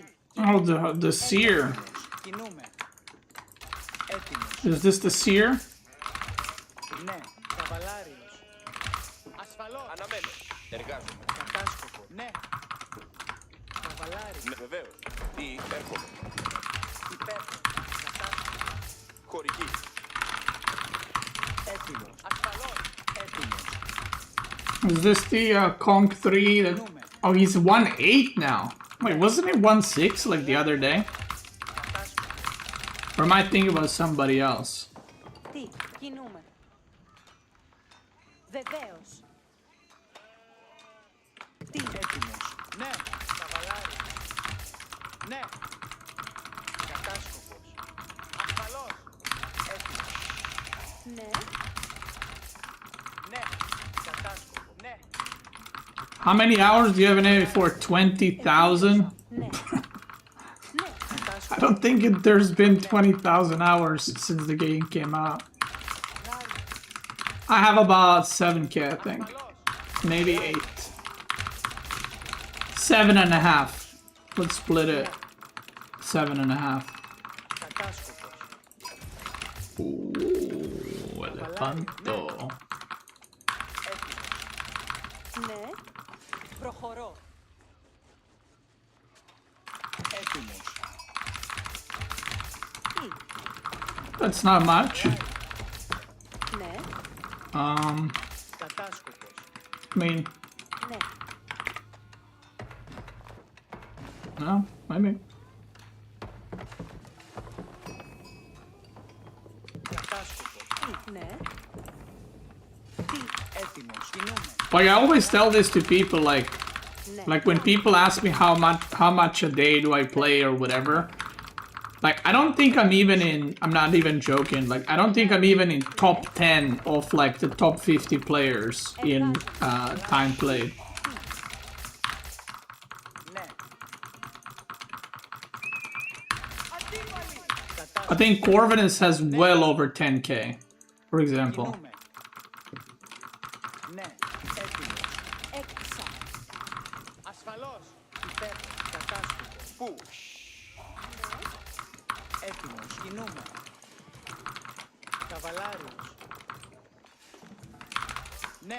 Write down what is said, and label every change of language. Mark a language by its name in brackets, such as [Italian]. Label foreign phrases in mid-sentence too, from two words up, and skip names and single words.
[English] Oh, the seer. [Greek] Κινούμε. Έτοιμος. [English] Is this the seer? [Greek] Ναι. Καβαλάριος. Ασφαλώς. Αναμένω. Εργάζομαι. Κατάσκοπο. Ναι. Καβαλάριος. Ναι, βεβαίως. Τι έρχομαι. Υπέροχο. Κατάσκοπο. Χωρική. Έτοιμος. Ασφαλώς. Έτοιμος. [English] Is this the Conk 3 that... Oh, he's 1-8 now. Wait, wasn't it 1-6 like the other day? Or am I thinking about somebody else? [Greek] Τι, κινούμε. Βεβαίως. Τι. Έτοιμος. Ναι. Καβαλάριος. Ναι. Κατάσκοπος. Ασφαλώς. Έτοιμος. Ναι. Ναι. Κατάσκοπο. Ναι. [English] How many hours do you have in it for 20,000? [Greek] Ναι. [English] I don't think there's been 20,000 hours since the game came out. I have about 7k, I think. Maybe 8. 7.5. Let's split it. 7.5. [Greek] Κατάσκοπος. [English] Ooh, elefanto. [Greek] Ναι. Προχωρώ. Έτοιμος. Τι. [English] That's not much. [Greek] Ναι. Κατάσκοπος. [English] I mean, [Greek] Ναι. [English] no, maybe. [Greek] Κατάσκοπος. Τι. Ναι. Τι. Έτοιμος. Κινούμε. [English] Like I always tell this to people, like [Greek] Ναι. [English] when people ask me how much a day do I play or whatever. Like I don't think I'm not even joking. Like I don't think I'm even in top 10 of like the top 50 players in time played. [Greek] Ναι. [English] I think Corvinus has well over 10k, for example. [Greek] Κινούμε. Ναι. Έτοιμος. Έξα. Ασφαλώς. Υπέροχο. Κατάσκοπο. Πού. Έτοιμος. Κινούμε. Καβαλάριος. Ναι.